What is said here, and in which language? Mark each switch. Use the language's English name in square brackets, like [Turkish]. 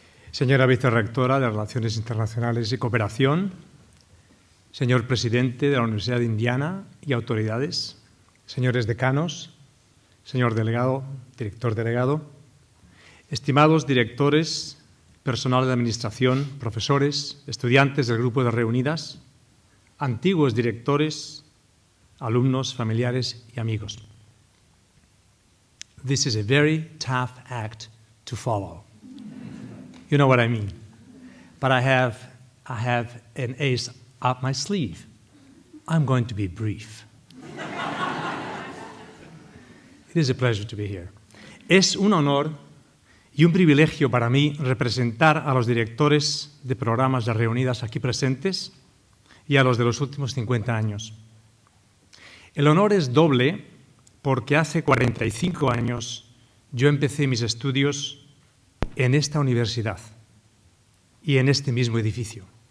[Spanish] Señora Vicerrectora de Relaciones Internacionales y Cooperación, señor Presidente de la Universidad de Indiana y autoridades, señores decanos, señor delegado, director delegado, estimados directores, personal de administración, profesores, estudiantes del grupo de Reunidas, antiguos directores, alumnos, familiares y amigos. [English] This is a very tough act to follow. You know what I mean. But I have an ace up my sleeve. I'm going to be brief. It is a pleasure to be here. [Spanish] Es un honor y un privilegio para mí representar a los directores de programas de Reunidas aquí presentes y a los de los últimos 50 años. El honor es doble porque hace 45 años yo empecé mis estudios en esta universidad y en este mismo edificio.